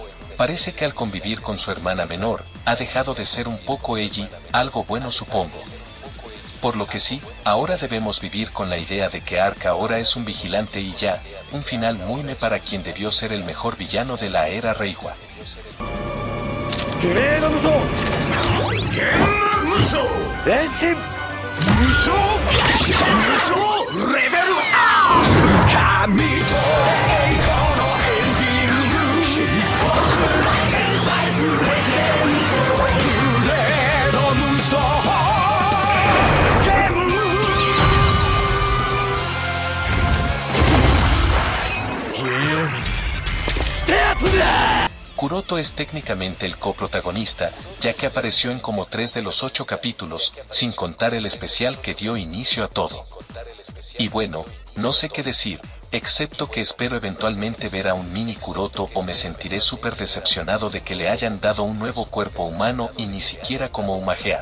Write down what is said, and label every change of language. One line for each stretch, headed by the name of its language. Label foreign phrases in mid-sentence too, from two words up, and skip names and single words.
Spanish: Parece que al convivir con su hermana menor, ha dejado de ser un poco Eiji, algo bueno supongo. Por lo que sí, ahora debemos vivir con la idea de que Ark ahora es un vigilante y ya, un final muy me para quien debió ser el mejor villano de la era Reiwa.
Japanese: グレード無双ゲーム無双変身無双無双レベルアップ神と栄光のエンディング漆黒の天才グレード無双ゲームスタートだ
Spanish: Kuroto es técnicamente el coprotagonista, ya que apareció en como 3 de los 8 capítulos, sin contar el especial que dio inicio a todo. Y bueno, no sé qué decir, excepto que espero eventualmente ver a un mini Kuroto o me sentiré súper decepcionado de que le hayan dado un nuevo cuerpo humano y ni siquiera como Umagea.